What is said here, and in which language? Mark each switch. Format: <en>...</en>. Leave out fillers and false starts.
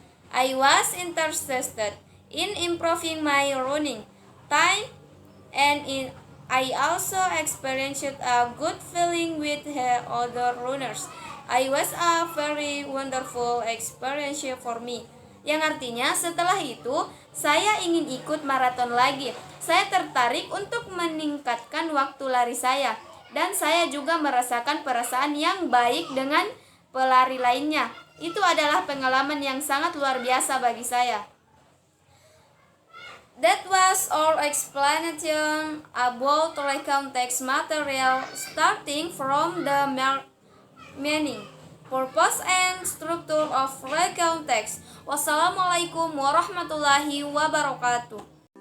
<en>I was interested in improving my running time, and I also experienced a good feeling with other runners. I was a very wonderful experience for me.</en> <id>Yang artinya setelah itu saya ingin ikut maraton lagi. Saya tertarik untuk meningkatkan waktu lari saya, dan saya juga merasakan perasaan yang baik dengan pelari lainnya. Itu adalah pengalaman yang sangat luar biasa bagi saya.</id> <en>That was our explanation about recount text material, starting from the meaning, purpose, and structure of recount text.</en> <ar>Wassalamualaikum warahmatullahi wabarakatuh.</ar>